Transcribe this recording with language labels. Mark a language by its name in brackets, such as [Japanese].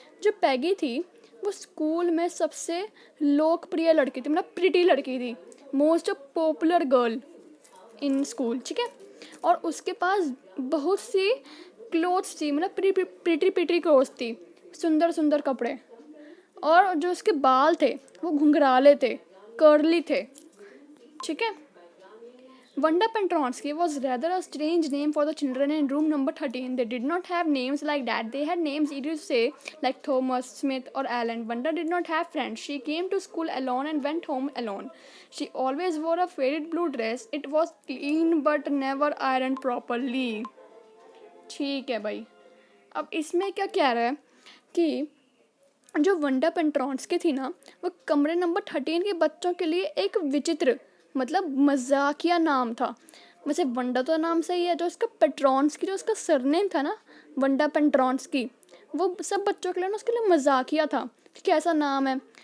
[Hindi] जो पैगी थी वो स्कूल में सबसे लोकप्रिय लड़की थी, मतलब प्रिटी लड़की थी, [English] Most popular girl in school. [Hindi] ठीक है. और उसके पास बहुत सी क्लोथ्स थी, मतलब प्रिटी क्लोथ्स थी, सुंदर सुंदर कपड़े. और जो उसके बाल थे वो घुंघराले थे, कर्ली थे. ठीक है. [English] Wanda Pentronsky was rather a strange name for the children in room number 13. They did not have names like that. They had names easy to say, like Thomas, Smith, or Alan. Wanda did not have friends. She came to school alone and went home alone. She always wore a faded blue dress. It was clean but never ironed properly. [Hindi] ठीक है भाई. अब इसमें क्या कह रहा है कि जो वंडा पेंट्रॉन्स्की थी ना, वो कमरे नंबर 13 के बच्चों के लिए एक विचित्र, मतलब मजाकिया नाम था. वैसे वंडा तो नाम सही है, जो उसका पेट्रॉन्स्की, जो उसका सरनेम था ना वंडा पेंट्रॉन्स्की, वो सब बच्चों के लिए ना उसके लिए मजाकिया था. कैसा नाम है.